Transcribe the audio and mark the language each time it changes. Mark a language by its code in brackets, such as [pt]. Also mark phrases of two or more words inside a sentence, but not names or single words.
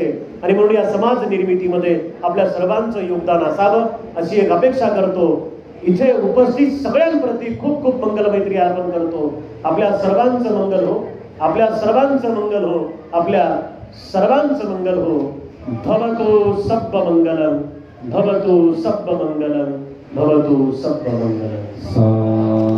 [mr] आणि म्हणून या समाज निर्मितीमध्ये आपल्या सर्वांचं योगदान असावं अशी एक अपेक्षा करतो. इथे उपस्थित सगळ्यांप्रती खूप खूप मंगलमैत्री अर्पण करतो. आपल्या सर्वांचं मंगल हो, आपल्या सर्वांचं मंगल हो, आपल्या सर्वांचं मंगल हो. [pi] भवतु सब्ब मंगलम, भवतु सब्ब मंगलम, भवतु सब्ब मंगलम.